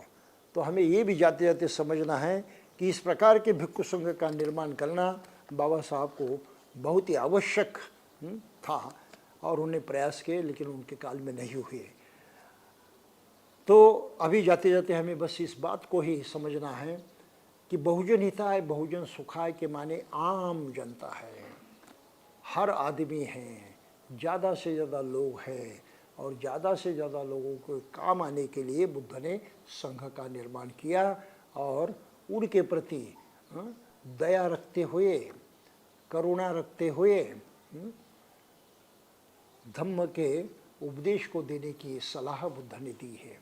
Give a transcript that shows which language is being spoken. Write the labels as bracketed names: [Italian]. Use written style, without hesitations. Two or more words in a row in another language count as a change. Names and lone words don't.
[Hindi] तो हमें ये भी जाते जाते समझना है कि इस प्रकार के भिक्षु संघ का निर्माण करना बाबा साहब को बहुत ही आवश्यक था और उन्हें प्रयास किए, लेकिन उनके काल में नहीं हुए। तो अभी जाते जाते हमें बस इस बात को ही समझना है कि [Sanskrit] बहुजन हिताय बहुजन [Hindi] सुखाय के माने आम जनता है, हर आदमी है, ज़्यादा से ज़्यादा लोग हैं और ज़्यादा से ज़्यादा लोगों को काम आने के लिए बुद्ध ने संघ का निर्माण किया और उनके प्रति दया रखते हुए, करुणा रखते हुए धम्म के उपदेश को देने की सलाह बुद्ध ने दी है।